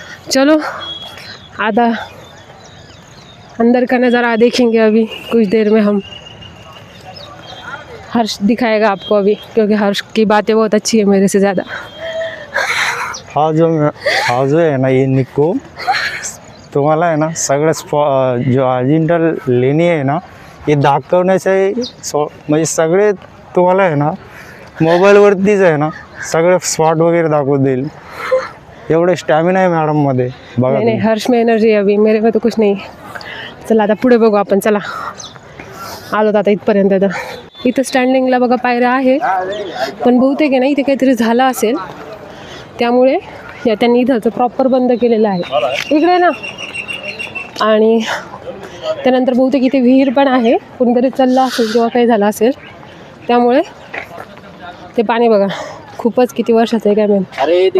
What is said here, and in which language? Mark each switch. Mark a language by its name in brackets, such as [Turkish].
[Hindi] चलो आधा अंदर का नज़ारा देखेंगे अभी कुछ देर में हम. हर्ष दिखाएगा आपको अभी, क्योंकि हर्ष की बातें बहुत अच्छी है मेरे से ज़्यादा. [Marathi] हा जो आहे ना ये निको, तुम्हाला आहे ना सगळं जो अजिंठा लेणी आहे ना हे दाखवण्याचे म्हणजे सगळे तुम्हाला आहे ना मोबाईलवरतीच आहे ना सगळे स्पॉट वगैरे दाखवून देईल. एवढे स्टॅमिना आहे मॅडममध्ये बघा. [Hindi] नहीं हर्ष में एनर्जी अभी, मेरे में तो कुछ नहीं. [Marathi] चला आता पुढे बघू आपण. चला आलो आता इथपर्यंत. आता इथं स्टँडिंगला बघा पायऱ्या आहे, पण बहुतेक आहे ना इथे काहीतरी झालं असेल, त्यामुळे त्यांनी इथंचं प्रॉपर बंद केलेलं आहे इकडे ना. आणि त्यानंतर बहुतेक इथे विहीर पण आहे, कोणीतरी चाललं असेल किंवा काही झालं असेल, त्यामुळे ते पाणी बघा खूपच किती वर्षाचं आहे काय माहिती.